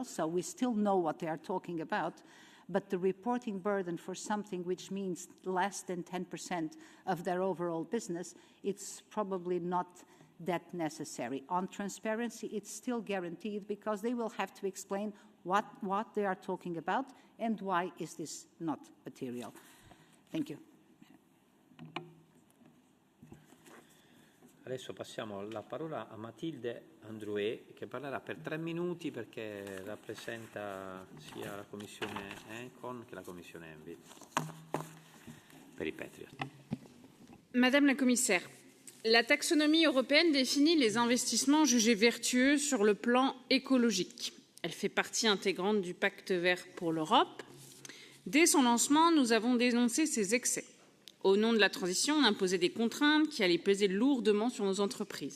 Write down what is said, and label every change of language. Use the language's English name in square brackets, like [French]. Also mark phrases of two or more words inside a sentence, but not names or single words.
[English] So we still know what they are talking about. But the reporting burden for something which means less than 10% of their overall business, it's probably not that necessary. On transparency, it's still guaranteed because they will have to explain what they are talking about and why is this not material. Thank you. [Italian] Adesso passiamo la parola a Mathilde Androuet, che parlerà per 3 minuti perché rappresenta sia la Commissione ENCON che la Commissione ENVI per i Patriot. [French] Madame la Commissaire, la taxonomie européenne définit les investissements jugés vertueux sur le plan écologique. Elle fait partie intégrante du Pacte vert pour l'Europe. Dès son lancement, nous avons dénoncé ses excès. Au nom de la transition, on imposait des contraintes qui allaient peser lourdement sur nos entreprises.